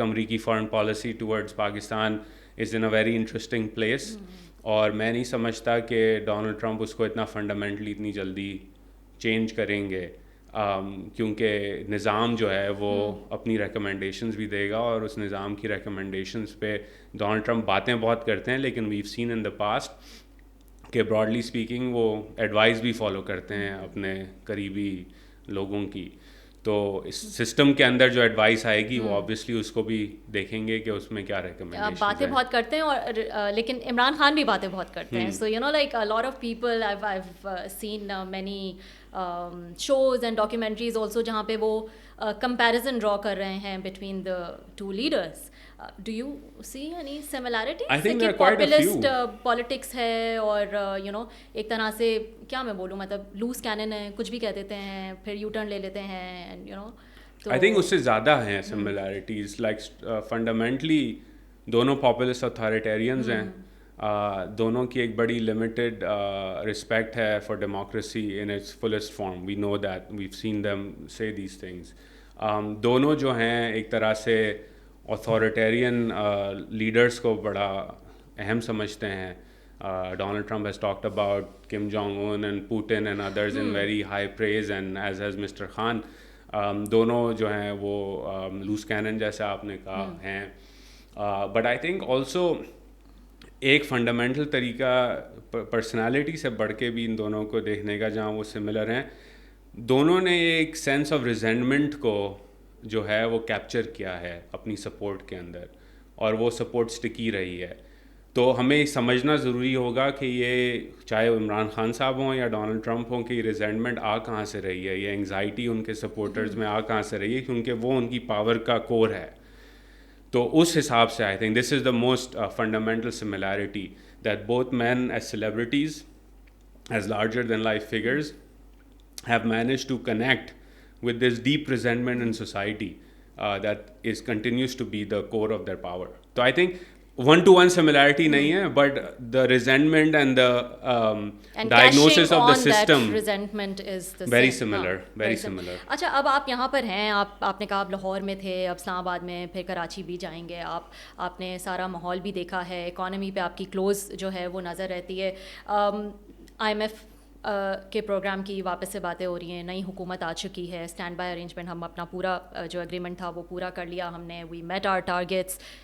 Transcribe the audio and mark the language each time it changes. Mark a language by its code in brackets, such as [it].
[ur] امریکی foreign policy towards Pakistan is in a very interesting place, اور میں نہیں سمجھتا کہ ڈونلڈ ٹرمپ اس کو اتنا فنڈامنٹلی اتنی جلدی چینج کریں گے, کیونکہ نظام جو ہے وہ اپنی ریکمنڈیشنز بھی دے گا, اور اس نظام کی ریکمنڈیشنز پہ ڈونلڈ ٹرمپ باتیں بہت کرتے ہیں, لیکن [en] we've seen in the past [ur] کہ براڈلی اسپیکنگ وہ ایڈوائس بھی فالو کرتے ہیں اپنے قریبی لوگوں کی. تو اس سسٹم کے اندر جو ایڈوائس آئے گی وہ آبویسلی اس کو بھی دیکھیں گے کہ اس میں کیا ریکمنڈیشن. باتیں بہت کرتے ہیں, اور لیکن عمران خان بھی باتیں بہت کرتے ہیں. [en] so you know like a lot of people I've seen many shows and documentaries also [ur] جہاں پہ وہ [en] comparison draw [ur] کر رہے ہیں [en] between the two leaders. Do you see any similarities? I think there are quite a few. [ur] Populist politics ہے, اور you know ایک طرح سے کیا میں بولوں, مطلب لوز کینن ہے, کچھ بھی کہہ دیتے ہیں پھر یو ٹرن لے لیتے ہیں, and you know. I think اس سے زیادہ ہیں similarities. [en] Like fundamentally دونوں populist authoritarians ہیں, [ur] دونوں کی ایک بڑی [en] limited respect ہے for democracy in its fullest form. We know that. We've seen them say these things. [ur] دونوں جو ہیں ایک طرح سے اتھارٹیرین لیڈرس کو بڑا اہم سمجھتے ہیں. [en] Donald Trump has talked about Kim Jong-un and Putin and others in very high praise, and as has Mr. Khan. [ur] دونوں جو ہیں وہ لوز کینن جیسے آپ نے کہا ہیں. [en] but I think also [ur] ایک فنڈامنٹل طریقہ پرسنالٹی سے بڑھ کے بھی ان دونوں کو دیکھنے کا جہاں وہ سملر ہیں, دونوں نے ایک سینس آف ریزینٹمنٹ کو جو ہے وہ کیپچر کیا ہے اپنی سپورٹ کے اندر, اور وہ سپورٹ سٹکی رہی ہے. تو ہمیں سمجھنا ضروری ہوگا کہ یہ چاہے عمران خان صاحب ہوں یا ڈونلڈ ٹرمپ ہوں کہ یہ ریزینٹمنٹ آ کہاں سے رہی ہے, یہ انگزائٹی ان کے سپورٹرز میں آ کہاں سے رہی ہے, کیونکہ وہ ان کی پاور کا کور ہے. تو اس حساب سے [en] I think this is the most fundamental similarity that both men as celebrities, as larger than life figures, have managed to connect with this deep resentment in society that continues to be the core of their power. So I think one-to-one similarity [ur] nahi hai, [en] but the resentment and the diagnosis of the system, that resentment is the very same. similar, very similar. [ur] اچھا, اب آپ یہاں پر ہیں, آپ نے کہا آپ لاہور میں تھے, اب اسلام آباد میں, پھر کراچی بھی جائیں گے. آپ نے سارا ماحول بھی دیکھا ہے, اکانومی پہ آپ کی کلوز جو ہے وہ نظر رہتی ہے. IMF کے پروگرام کی واپس سے باتیں ہو رہی ہیں, نئی حکومت آ چکی ہے, اسٹینڈ بائی ارینجمنٹ ہم اپنا پورا جو اگریمنٹ تھا وہ پورا کر لیا ہم نے, [en] We met our targets.